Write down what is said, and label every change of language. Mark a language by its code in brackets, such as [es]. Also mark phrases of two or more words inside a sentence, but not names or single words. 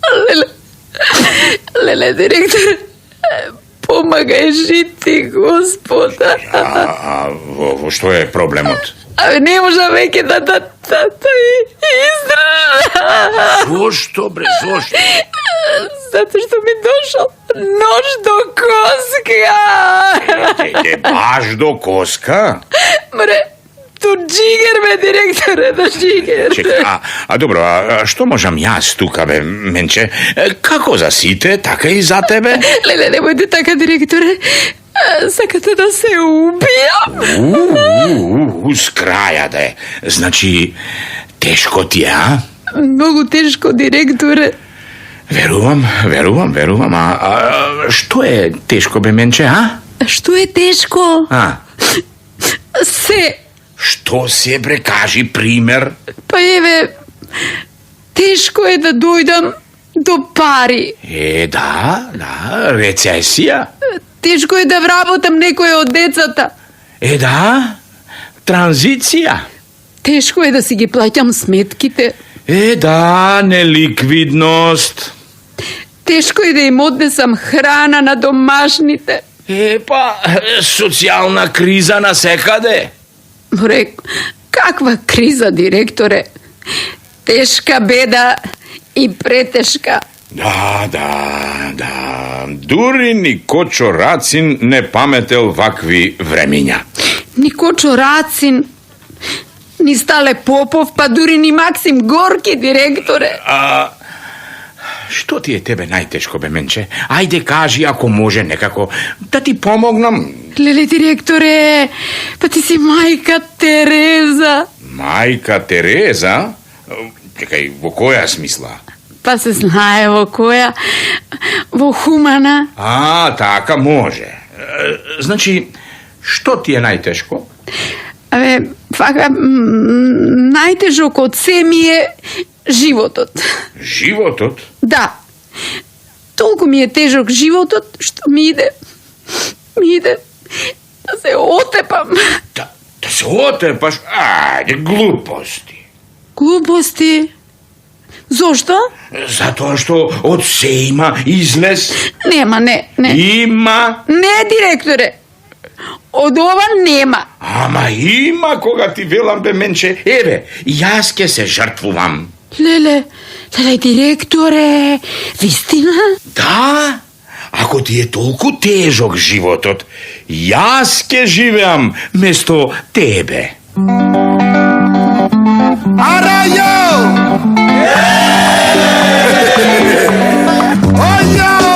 [mk] Леле, директор, помагај жити, господа. Во што е проблемот? Не можа веќе да издржа. Зошто, бре, зошто? [sr] Zato što mi došao nož do koska. [mk] Е баш до коска? Мре, ту џигер ме, директоре, до џигер. Чека, добро, што можам јас тука, бе, менче? Како за сите, така и за тебе? Lele, немојте така, директоре. Сакате да се убијам? С краја да е. Значи, тешко ти е, а? Многу тешко, директоре. Верувам. А што е тешко, бе, менче, а? [sr] Što je teško? [mk] А? Se. Што се, бре, кажи пример? Па еве, тешко је да дојдам до пари. Да, рецесија. Тешко је да вработам некоје од децата. Да, транзиција. Тешко је да си ги плаќам сметките. Да, неликвидност. Тешко је да им однесам храна на домашните. Па, социјална криза на секаде. Мре, каква криза, директоре. Тешка беда и претешка. Да. Дури ни Кочо Рацин не паметел вакви времиња. Ни Кочо Рацин, ни Стале Попов, па дури ни Максим Горки, директоре. Што ти е тебе најтешко, бе, менче? Ајде кажи, ако може некако, да ти помогнам. Lele, директоре, па ти си мајка Тереза. Мајка Тереза? Чекај, во која смисла? Па се знаје во која, во хумана. Така може. Значи, што ти е најтешко? Фака, најтежо код се ми је животот. Животот? Да, толико ми је тежак животот што ми иде да се отепам. Да се отепаш? Ајде, глупости. [sr] Gluposti? Zašto? [mk] Затоа што од се има излез. Нема, не. Има. Не, директоре. Од ова нема. Ама има кога ти велам, бе, менче. Еве, јас ке се жртвувам. Леле, директоре, вистина? Да, ако ти е толку тежок животот, јас ке живеам место тебе. Arayo! Oyo!